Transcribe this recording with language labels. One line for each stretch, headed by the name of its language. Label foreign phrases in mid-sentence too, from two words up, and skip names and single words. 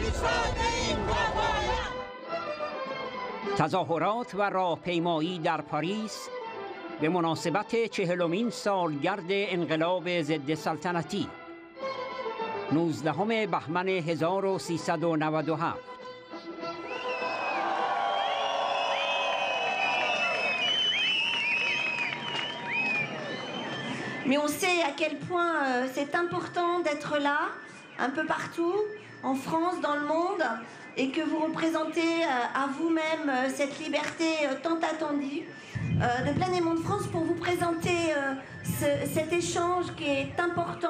Persian: تظاهرات و راهپیمایی در پاریس به مناسبت 40مین سالگرد انقلاب ضد سلطنتی 19 بهمن 1397.
French: Mais on sait à quel point c'est important d'être là, un peu partout, en France, dans le monde, et que vous représentez à vous-même cette liberté tant attendue de Planémon de France pour vous présenter cet échange qui est important.